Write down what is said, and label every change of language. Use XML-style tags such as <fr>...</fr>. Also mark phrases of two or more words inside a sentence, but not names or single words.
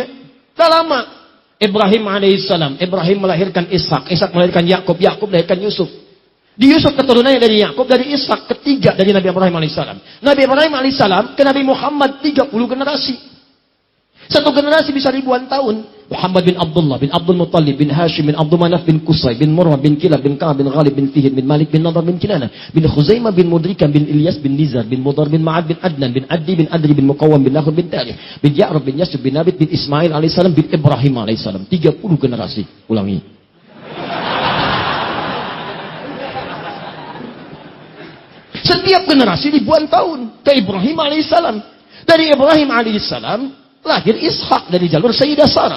<id>Udah lama. Ibrahim alaihissalam. Ibrahim melahirkan Ishak. Ishak melahirkan Yakub. Yakub melahirkan Yusuf. Di Yusuf keturunannya dari Yakub, dari Ishak, ketiga dari Nabi Ibrahim alaihissalam. Nabi Ibrahim alaihissalam ke Nabi Muhammad 30 generasi. Satu generasi bisa ribuan tahun. Muhammad bin Abdullah bin Abdul Muttalib bin Hashim bin Abdul Manaf bin Qusay bin Murrah bin Kilab bin Ka'ab bin Ghalib bin Fihir bin Malik bin Nadar bin Kinana bin Khuzaimah bin Mudrikah bin Ilyas bin Nizar bin Mudar bin Ma'ad bin Adnan bin Addi bin Adri bin Muqawwam bin Nakhul bin Tarikh bin Ya'rab bin Yasub bin Nabit bin Ismail alaihissalam bin Ibrahim alaihissalam. 30 generasi. Ulangi. Setiap generasi ribuan tahun ke Ibrahim alaihissalam. Dari Ibrahim alaihissalam lahir Ishak dari jalur Sayyidah Sarah.</id>